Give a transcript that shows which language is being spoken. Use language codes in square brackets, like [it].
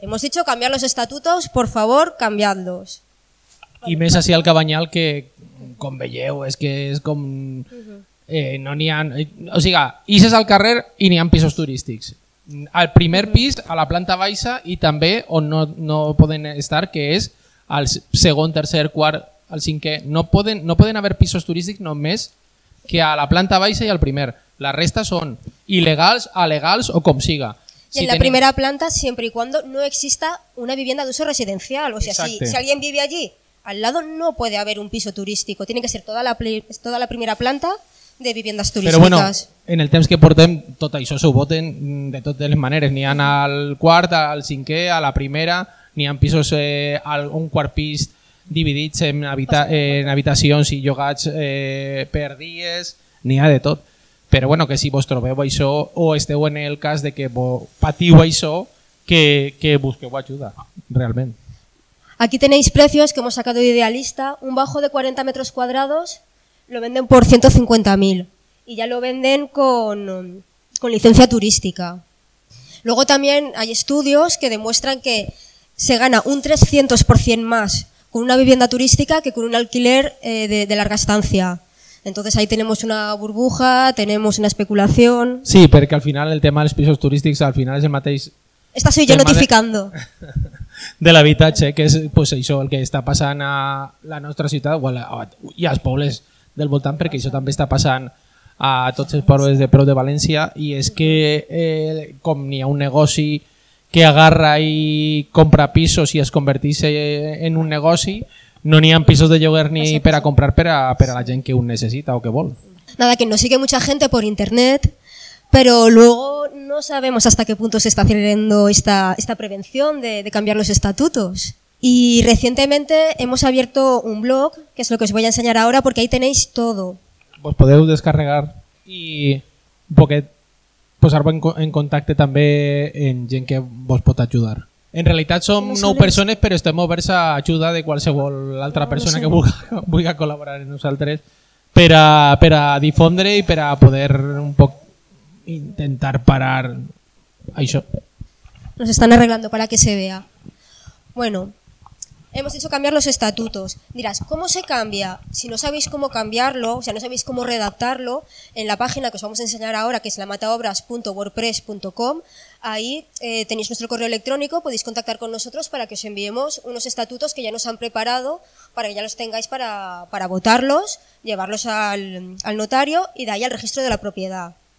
[es] Hemos dicho cambiar los estatutos, por favor, cambiadlos. [ca] I més així al Cabanyal, que com veieu, és que és com... no n'hi ha... O sigui, ixes al carrer i n'hi ha pisos turístics. Al primer pis, a la planta baixa, i també on no poden estar, que és al segon, tercer, quart... Al cinquè, no poden haver pisos turístics només que a la planta baixa i al primer. La resta són il·legals, alegals o com siga. I si en la primera planta, sempre i quan no exista una vivienda d'ús residencial. [es] O sea, si algú vive allí, al lado no puede haber un piso turístico. Tiene que ser toda la primera planta de viviendas turísticas. [ca] Però bueno, en el temps que portem, tot això se ho voten de totes les maneres. N'hi ha al quart, al cinquè, a la primera, n'hi ha pisos, un quart pis... dividits en habitacions i llogats per dies, n'hi ha de tot. Però bueno, que si vos trobeu això o esteu en el cas de que patiu això, que busqueu ajuda, realment. [es] Aquí tenéis precios que hemos sacado de Idealista. Un bajo de 40 metros cuadrados lo venden por 150.000 y ya lo venden con licencia turística. Luego también hay estudios que demuestran que se gana un 300% más con una vivienda turística que con un alquiler de larga estancia. Entonces ahí tenemos una burbuja, tenemos una especulación... [ca] Sí, perquè al final el tema dels pisos turístics al final és el mateix... Estàs jo notificando. De l'habitatge, que és pues, això, el que està passant a la nostra ciutat i als pobles del voltant, perquè això també està passant a tots els pobles de prop de València, i és que com n'hi ha un negoci que agarra i compra pisos i es converteix en un negoci, no n'hi ha pisos de lloguer ni per a comprar per a la gent que ho necessita o que vol. [es] Nada, que nos sigue mucha gente por internet, pero luego no sabemos hasta qué punto se está haciendo esta prevención de cambiar los estatutos. Y recientemente hemos abierto un blog, que es lo que os voy a enseñar ahora, porque ahí tenéis todo. [ca] Pues podeu descarregar y... porque posar-vos en contacte també amb gent que vos pot ajudar. En realitat som 9 persones, però estem oberts a ajuda de qualsevol altra persona que vulgui col·laborar amb nosaltres per a difondre i per a poder un poc intentar parar això. [es] Nos están arreglando para que se vea. Bueno, hemos hecho cambiar los estatutos. Dirás, ¿cómo se cambia? Si no sabéis cómo cambiarlo, o sea, no sabéis cómo redactarlo, en la página que os vamos a enseñar ahora, que es lamataobras.wordpress.com, ahí tenéis nuestro correo electrónico, podéis contactar con nosotros para que os enviemos unos estatutos que ya nos han preparado, para que ya los tengáis para votarlos, llevarlos al notario y de ahí al registro de la propiedad.